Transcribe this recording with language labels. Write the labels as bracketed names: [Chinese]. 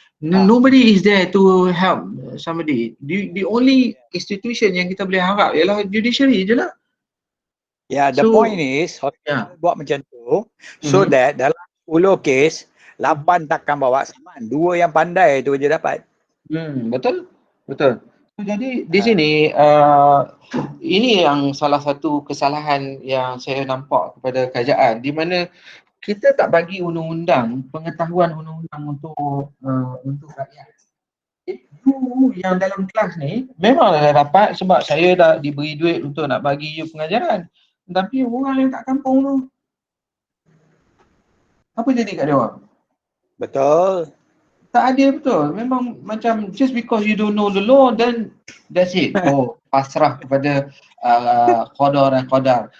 [English] Nobody is there to help somebody. The only institution [Malay] yang kita boleh harap ialah judiciary je lah. [English] The point is, [Malay] buat macam tu, [English] so that [Malay] dalam 10 kes, 8 takkan bawa saman. 2 yang pandai tu je dapat. Betul. So, jadi di sini, ini yang salah satu kesalahan yang saya nampak kepada kerajaan, di mana kita tak bagi undang-undang, pengetahuan undang-undang untuk rakyat. Itu yang dalam kelas ni memanglah dah dapat sebab saya dah diberi duit untuk nak bagi you pengajaran. Tapi orang yang kat kampung tu, apa jadi kat dia orang? Betul. Tak adil betul. [English] Memang macam just because you don't know the law, then that's it. [Malay] Pasrah kepada qadar dan qadar.